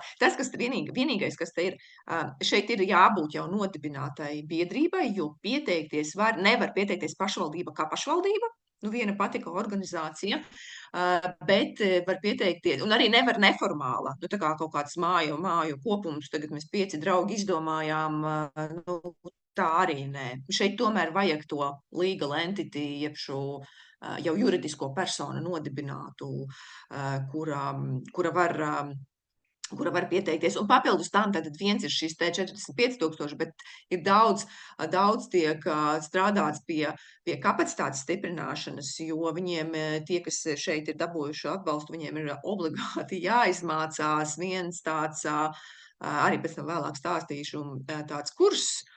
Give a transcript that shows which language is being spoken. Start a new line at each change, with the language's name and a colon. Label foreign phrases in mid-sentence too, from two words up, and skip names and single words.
Latvian: Tas, kas vienīgais, kas te ir, šeit ir jābūt jau nodibinātai biedrībai, jo nevar pieteikties pašvaldība kā pašvaldība, viena pati kā organizācija, bet var pieteikties, un arī nevar neformāla, tā kā kaut kāds māju kopums, tagad mēs 5 draugi izdomājām, tā arī nē. Šeit tomēr vajag to
English: legal entity,
Latvian: jeb šo jau juridisko personu nodibinātu, kura var pieteikties. Un papildus tam, tad viens ir šis 45,000, bet ir daudz tiek strādāts pie kapacitātes stiprināšanas, jo viņiem, tie, kas šeit ir dabūjuši atbalstu, viņiem ir obligāti jāizmācās viens tāds, arī pēc tam vēlāk stāstīšu, tāds kurs,